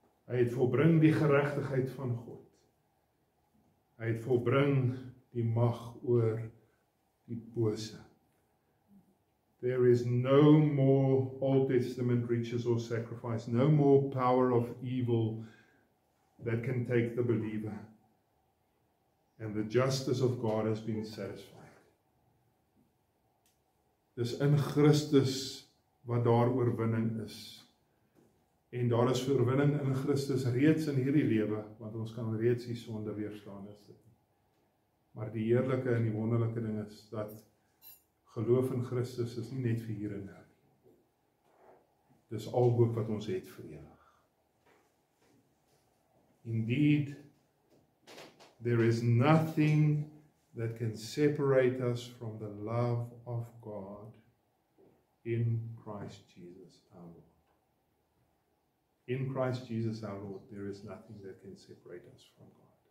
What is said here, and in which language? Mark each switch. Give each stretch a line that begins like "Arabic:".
Afrikaans: Hy het volbring die geregtigheid van God. Hy het volbring die mag oor die bose.
English: There is no more Old Testament riches or sacrifice, no more power of evil that can take the believer. And the justice of God has been satisfied.
Afrikaans: Dis in Christus wat daar oorwinning is. En daar is oorwinning in Christus reeds in hierdie lewe, want ons kan reeds die sonde weerstaan is dit. Maar die heerlike en die wonderlike ding is dat geloof in Christus is nie net vir hier en nou. Dis al hoop wat ons het vir ewig.
English: Indeed, there is nothing that can separate us from the love of God in Christ Jesus our Lord. In Christ Jesus our Lord, there is nothing that can separate us from God.